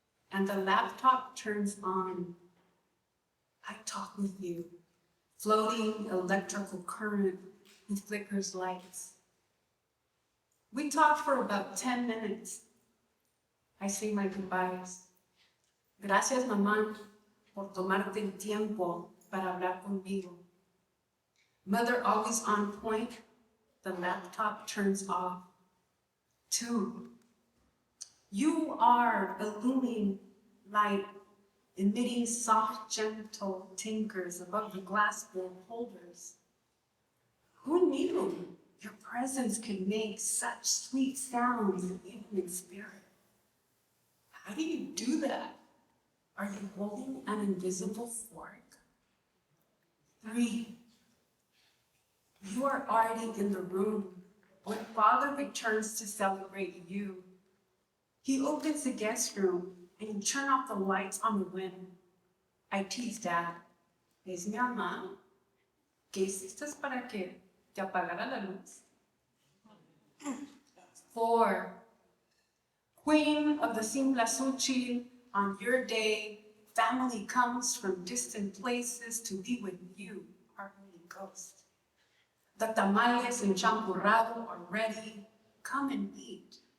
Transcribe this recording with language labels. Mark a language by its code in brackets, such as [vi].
[en] And the laptop turns on. I talk with you, floating electrical current who flickers lights. We talk for about 10 minutes. I say my goodbyes. [es] Gracias, mamá, por tomarte el tiempo para hablar conmigo. [en] Mother always on point, the laptop turns off. 2, you are a looming light, emitting soft, gentle tinkers above the glass bowl holders. Who knew your presence could make such sweet sounds even in spirit? How do you do that? Are you holding an invisible fork? 3, you are already in the room when Father returns to celebrate you. He opens the guest room and you turn off the lights on the whim. I tease Dad. [es] Es mi mamá. ¿Qué hiciste para que te apagara la luz? [en] 4. Queen of the Simlasuchi, on your day, family comes from distant places to be with you, our holy ghost. The tamales and champurrado are ready. Come and eat.